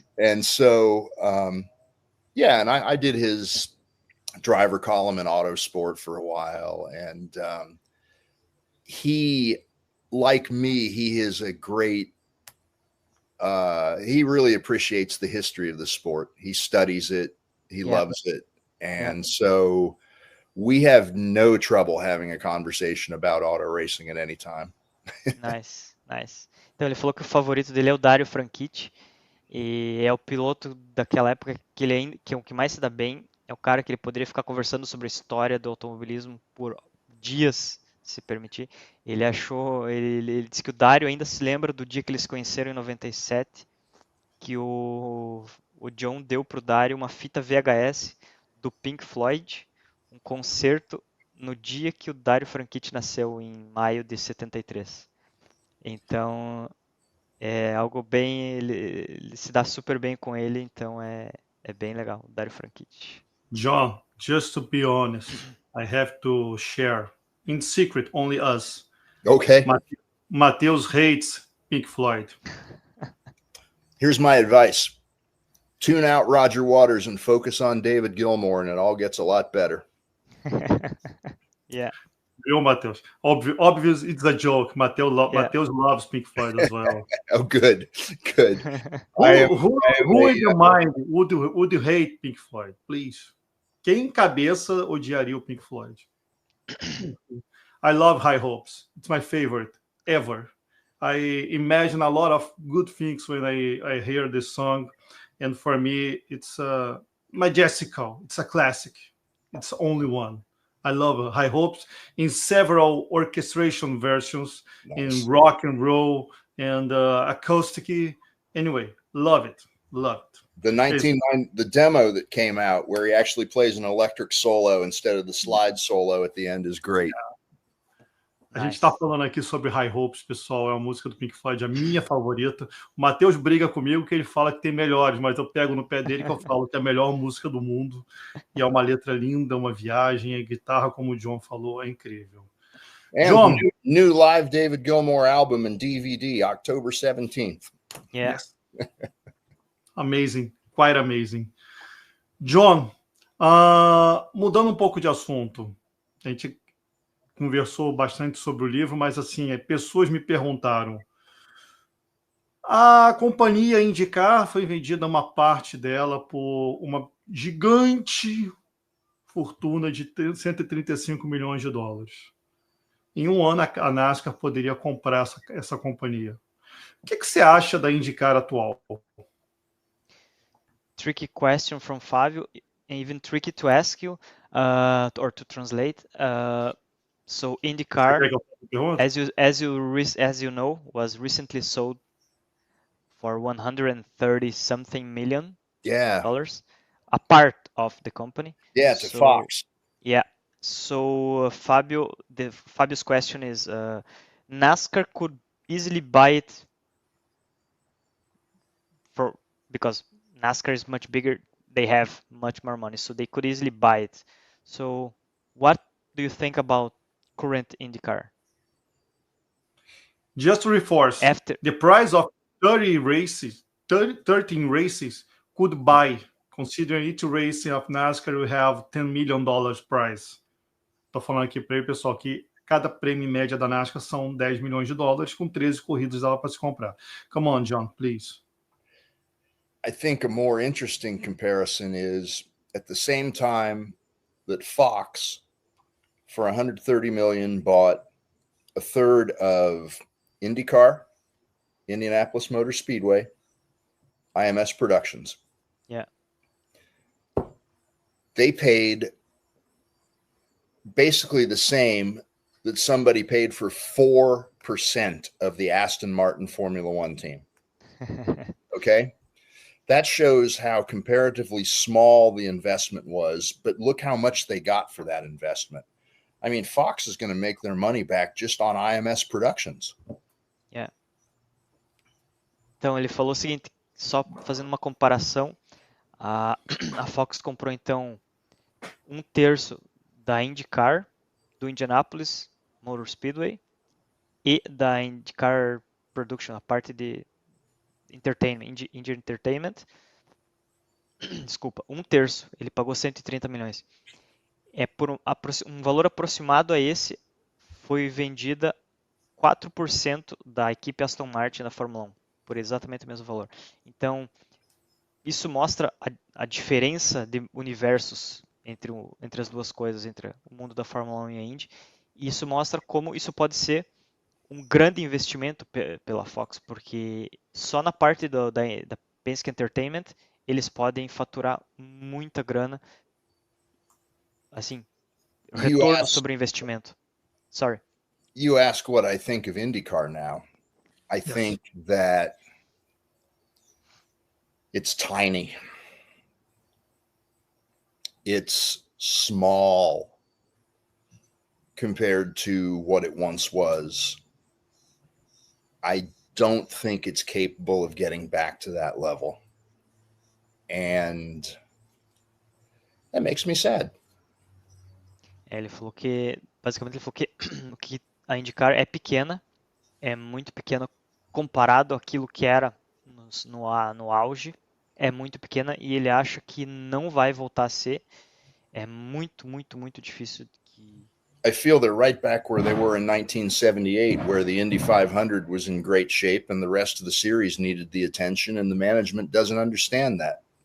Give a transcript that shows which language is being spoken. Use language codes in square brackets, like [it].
[en] And so, yeah, and I did his driver column in Autosport for a while, and he, like me, he is a great. He really appreciates the history of the sport. He studies it. He loves it, and so we have no trouble having a conversation about auto racing at any time. Nice, nice. [pt] Então ele falou que o favorito dele é o Dario Franchitti e é o piloto daquela época que ele que é o que mais se dá bem, é o cara que ele poderia ficar conversando sobre a história do automobilismo por dias, se permitir. Ele disse que o Dario ainda se lembra do dia que eles se conheceram em 97, que o John deu pro Dario uma fita VHS do Pink Floyd, um concerto no dia que o Dario Franchitti nasceu, em maio de 73. Então, é algo bem. Ele se dá super bem com ele, então é bem legal, o Dario Franchitti. [en] John, just to be honest, I have to share in secret, only us. Okay. Mateus hates Pink Floyd. Here's my advice. Tune out Roger Waters and focus on David Gilmour, and it all gets a lot better. Yeah. [pt] Viu, [en] Mateus? Obvious, it's a joke. Mateus loves Pink Floyd as well. Oh, good. Who in your mind would you hate Pink Floyd, please? [pt] Quem em cabeça odiaria o Pink Floyd? [en] I love High Hopes. It's my favorite ever. I imagine a lot of good things when I hear this song, and for me, it's majestical. It's a classic. It's only one. I love High Hopes in several orchestration versions, nice. In rock and roll and acoustic. Anyway, love it. The demo that came out where he actually plays an electric solo instead of the slide solo at the end is great. [pt] A gente está falando aqui sobre High Hopes, pessoal, é uma música do Pink Floyd, a minha favorita. O Matheus briga comigo que ele fala que tem melhores, mas eu pego no pé dele que eu falo que é a melhor música do mundo. E é uma letra linda, uma viagem, a guitarra, como o John falou, é incrível. [en] And John, new live David Gilmour album and DVD, October 17th. Yeah. Yes. Amazing, quite amazing. [pt] John, mudando um pouco de assunto, a gente conversou bastante sobre o livro, mas assim, pessoas me perguntaram. A companhia IndyCar foi vendida uma parte dela por uma gigante fortuna de 135 milhões de dólares. Em um ano, a NASCAR poderia comprar essa companhia. O que você acha da IndyCar atual? [en] Tricky question from Fábio, even tricky to ask you or to translate. So IndyCar, as you know, was recently sold for 130 something million dollars, a part of the company. Yeah, to Fox. Yeah. So Fabio's question is, NASCAR could easily buy it because NASCAR is much bigger. They have much more money, so they could easily buy it. So what do you think about current IndyCar? Just to reinforce, the price of 13 races could buy, considering each race of NASCAR will have $10 million prize. [pt] Estou falando aqui para ele, pessoal, que cada prêmio média da NASCAR são 10 milhões de dólares, com 13 corridas dela para se comprar. [en] Come on, John, please. I think a more interesting comparison is at the same time that Fox for $130 million, bought a third of IndyCar, Indianapolis Motor Speedway, IMS Productions. Yeah. They paid basically the same that somebody paid for 4% of the Aston Martin Formula One team. Okay? That shows how comparatively small the investment was, but look how much they got for that investment. I mean, Fox is going to make their money back just on IMS Productions. Yeah. [pt] Então ele falou o seguinte, só fazendo uma comparação, a Fox comprou então 1/3 da IndyCar, do Indianapolis Motor Speedway e da IndyCar Production, a parte de Entertainment, Indy Entertainment. Desculpa, 1/3. Ele pagou 130 milhões. Por um valor aproximado a esse, foi vendida 4% da equipe Aston Martin da Fórmula 1, por exatamente o mesmo valor. Então, isso mostra a diferença de universos entre as duas coisas, entre o mundo da Fórmula 1 e a Indy. E isso mostra como isso pode ser um grande investimento pela Fox, porque só na parte da Penske Entertainment eles podem faturar muita grana, assim, retorno sobre o investimento. [en] Sorry. You ask what I think of IndyCar now. I think that it's tiny. It's small compared to what it once was. I don't think it's capable of getting back to that level. And that makes me sad. [pt] Ele falou que, basicamente, ele falou que a IndyCar é pequena, é muito pequena comparado àquilo que era no auge, é muito pequena e ele acha que não vai voltar a ser. É muito, muito, muito difícil que... [en] I feel they're right back where they were in 1978, where the Indy 500 was in great shape and the rest of the series needed the attention, and the management doesn't understand that.